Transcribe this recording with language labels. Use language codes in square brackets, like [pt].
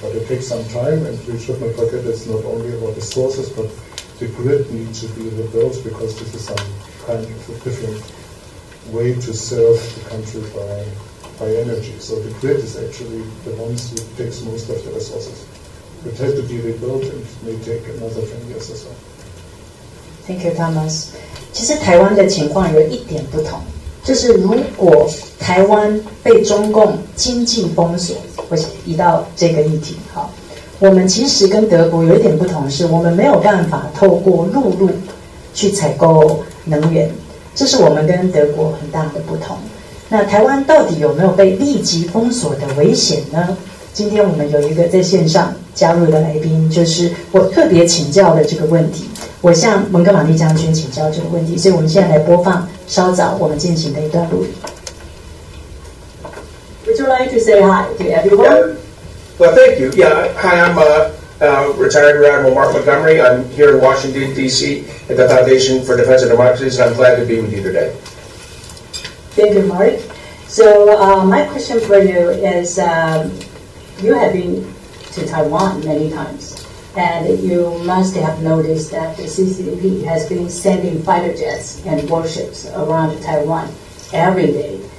[en] But it takes some time, and we should not forget it's not only about the sources, but the grid needs to be rebuilt, because this is some kind of a different way to serve the country by energy. So the grid is actually the one that takes most of the resources. It has to be rebuilt, and it may take another 10 years or so. Thank you, Thomas. [zh] 其实台湾的情况有一点不同，就是如果台湾被中共经济封锁，我移到这个议题，好，我们其实跟德国有一点不同，是我们没有办法透过陆路去采购能源，这是我们跟德国很大的不同。那台湾到底有没有被立即封锁的危险呢？今天我们有一个在线上加入的来宾，就是我特别请教的这个问题，我向蒙哥马利将军请教这个问题，所以我们现在来播放稍早我们进行的一段录音。 [en] Would you like to say hi to everyone? Yeah. Well, thank you. Yeah, hi, I'm retired Rear Admiral Mark Montgomery. I'm here in Washington, D.C. at the Foundation for Defense of Democracies, and I'm glad to be with you today. Thank you, Mark. So my question for you is, you have been to Taiwan many times, and you must have noticed that the CCP has been sending fighter jets and warships around Taiwan every day.